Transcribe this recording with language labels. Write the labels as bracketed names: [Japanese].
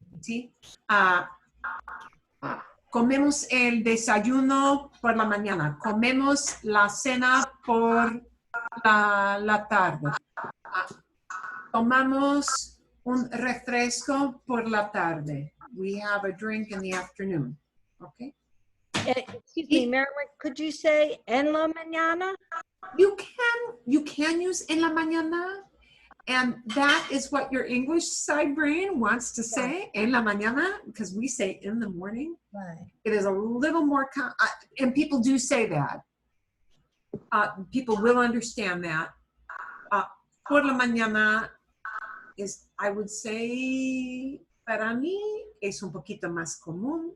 [Spanish] See, comemos el desayuno por la mañana. Comemos la cena por la tarde. Tomamos un refresco por la tarde. [English] We have a drink in the afternoon. Okay. Excuse me, Marilyn, could you say [Spanish] en la mañana? [English] You can use [Spanish] en la mañana, [English] and that is what your English side brain wants to say, en la mañana, because we say in the morning. Right. It is a little more, and people do say that. People will understand that. [Spanish] Por la mañana [English] is, I would say, [Spanish] para mí, es un poquito más común.